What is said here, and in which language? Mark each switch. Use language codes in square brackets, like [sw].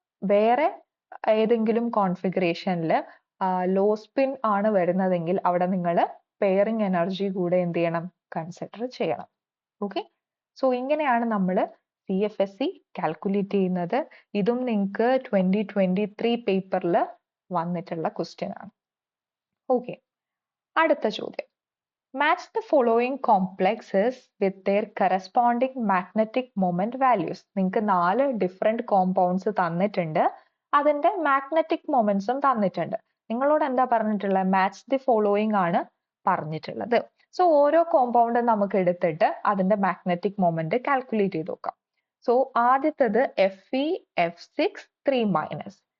[ml] വേറെ ഏതെങ്കിലും കോൺഫിഗറേഷനിൽ law spin ആണ് വരുന്നതെങ്കിൽ അവിടെ നിങ്ങൾ പെയറിംഗ് എനർജി കൂടെ എന്ത് ചെയ്യണം, കൺസിഡർ ചെയ്യണം. ഓക്കെ, സോ ഇങ്ങനെയാണ് നമ്മൾ CFSE കാൽക്കുലേറ്റ് ചെയ്യുന്നത്. ഇതും നിങ്ങൾക്ക് 2023 പേപ്പറിൽ വന്നിട്ടുള്ള ക്വസ്റ്റ്യൻ ആണ്. ഓക്കെ, അടുത്ത ചോദ്യം. [en] Match the following complexes with their corresponding magnetic moment values. [ml] നിങ്ങൾക്ക് 4 ഡിഫറെന്റ് കോമ്പൗണ്ട്സ് തന്നിട്ടുണ്ട്. അതിന്റെ മാഗ്നറ്റിക് മൊമെന്റ്സും തന്നിട്ടുണ്ട്. നിങ്ങളോട് എന്താ പറഞ്ഞിട്ടുള്ളത്? [en] match the following [ml] ആണ് പറഞ്ഞിട്ടുള്ളത്. സോ ഓരോ കോമ്പൗണ്ട് നമുക്ക് എടുത്തിട്ട് അതിന്റെ മാഗ്നറ്റിക് മൊമെന്റ് കാൽക്കുലേറ്റ് ചെയ്ത് നോക്കാം. സോ ആദ്യത്തത് Fe(F6) 3-.